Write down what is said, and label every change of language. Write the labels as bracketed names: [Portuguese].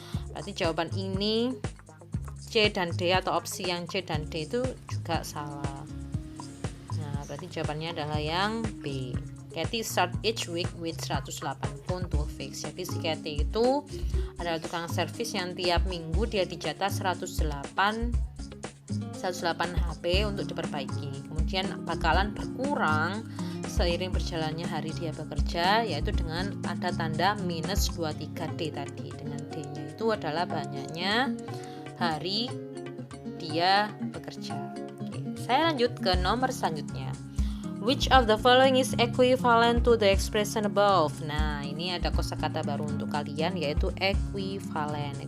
[Indonesian] Berarti jawaban ini C dan D atau opsi yang C dan D itu juga salah. Nah, berarti jawabannya adalah yang B. [English] Kathy start each week with 108 phone to fix. [Indonesian] Jadi si Kathy itu adalah tukang servis yang tiap minggu dia dijatah 108 HP untuk diperbaiki. Kemudian bakalan berkurang seiring berjalannya hari dia bekerja, yaitu dengan ada tanda minus 23D tadi. Dengan D-nya itu adalah banyaknya hari dia bekerja. Oke, saya lanjut ke nomor selanjutnya. [English] Which of the following is equivalent to the expression above? [Indonesian] Nah, ini ada kosakata baru untuk kalian yaitu equivalent.